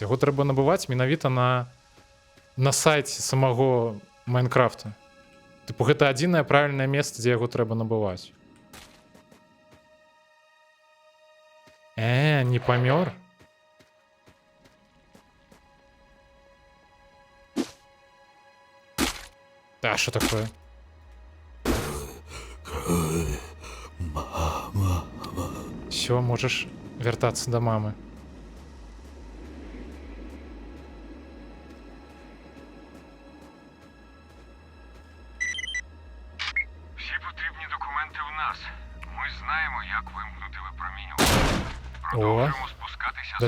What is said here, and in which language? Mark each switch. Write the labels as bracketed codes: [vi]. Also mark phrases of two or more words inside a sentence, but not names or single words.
[be] Яго трэба набываць менавіта на сайце самого Майнкрафта. Типу, гэта адзінае правільнае месца, дзе яго трэба набываць. Не памёр? [ru] Да, что такое? Все, можешь вертаться до мамы. [uk] Всі потрібні документи в нас. Ми знаємо, як вимкнути випромінювання. Продовжуємо спускатися з